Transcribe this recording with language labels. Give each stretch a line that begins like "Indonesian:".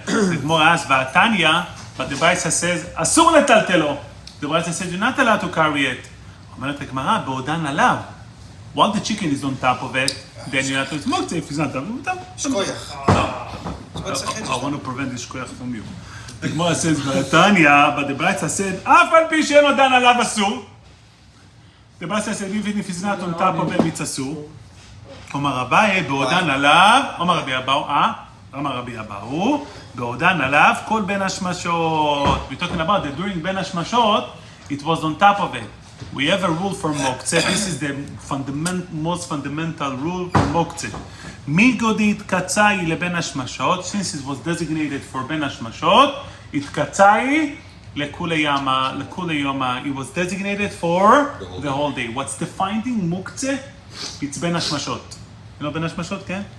English: The Gemara asks,
Hebrew: והתניא,
English: but the Brisa says,
Hebrew: אסור לטלטלו.
English: The Brisa says, you're not allowed to carry it.
Hebrew: אומרת הגמרא, בעודן עליו.
English: While the chicken is on top of it, then you're not to smoke it. If it's not top of it,
Hebrew: שכוייח.
English: I want to prevent this shkoyach from you. The Gemara says,
Hebrew: והתניא,
English: but the Brisa said,
Hebrew: אף על פי שאין עודן עליו אסור.
English: The Brisa said, even if it's not on top of it, it's אסור.
Hebrew: אומר אביי, בעודן עליו, אומר רבי אבאו, בעודן עליו, כל בין השמשות.
English: We're talking about that during בין השמשות, it was on top of it. We have a rule for moktzeh. This is the most fundamental rule for moktzeh.
Hebrew: Migodit katzai leben hashmashot.
English: Since it was designated for ben hashmashot, it katzai lekule yoma. It was designated for the whole day. What's the finding? Moktzeh. It's ben hashmashot. You know ben hashmashot, okay?